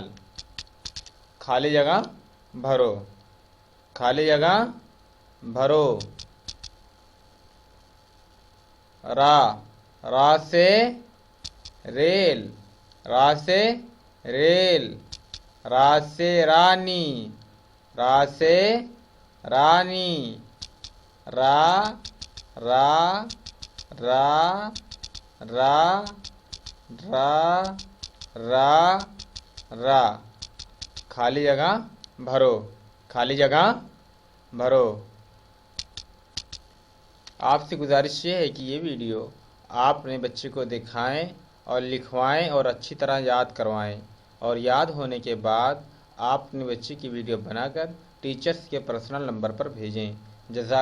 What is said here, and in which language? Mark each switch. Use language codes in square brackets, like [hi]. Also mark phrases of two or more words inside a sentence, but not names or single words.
[ur] خالی جگہ بھرو، خالی جگہ بھرو. را، را سے ریل، را سے ریل. را سے رانی، را سے رانی. را، را، را، را، را، را، را. خالی جگہ بھرو، خالی جگہ بھرو. آپ سے گزارش یہ ہے کہ یہ ویڈیو آپ اپنے بچے کو دکھائیں اور لکھوائیں اور اچھی طرح یاد کروائیں، اور یاد ہونے کے بعد آپ اپنے بچے کی ویڈیو بنا کر ٹیچرز کے [en] personal number [ur] پر بھیجیں.